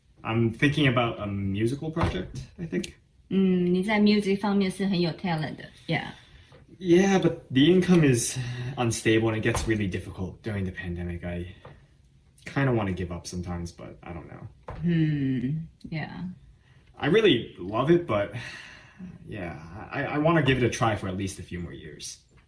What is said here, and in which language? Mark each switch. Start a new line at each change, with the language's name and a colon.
English: I'm thinking about a musical project, I think.
Chinese: 你在 music 方面是很有 talent 的 ，Yeah.
English: Yeah, but the income is unstable and it gets really difficult during the pandemic. I kind of want to give up sometimes, but I don't know. Yeah. I really love it, but yeah, I want to give it a try for at least a few more years.